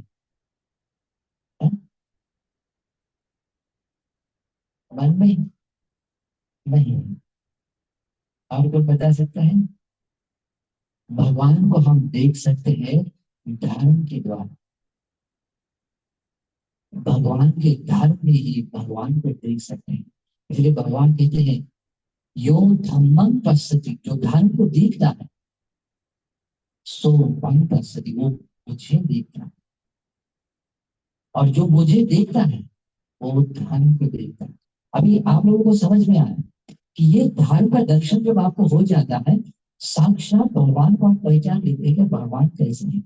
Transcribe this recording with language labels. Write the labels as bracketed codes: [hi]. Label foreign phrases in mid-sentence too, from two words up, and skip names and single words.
[hi] हाँ? मन में नहीं। और कोई बता सकता है? भगवान को हम देख सकते हैं धर्म के द्वारा। भगवान के धर्म में ही भगवान को देख सकते हैं। इसलिए भगवान कहते हैं [pi] यो धम्मं पश्यति, [hi] जो धर्म को देखता है, सो वही पश्यति, वो मुझे देखता है, और जो मुझे देखता है वो ध्यान को देखता है। अभी आप लोगों को समझ में आया कि ये ध्यान का दर्शन जब आपको हो जाता है, साक्षात भगवान को आप पहचान लेते हैं कि भगवान कैसे है।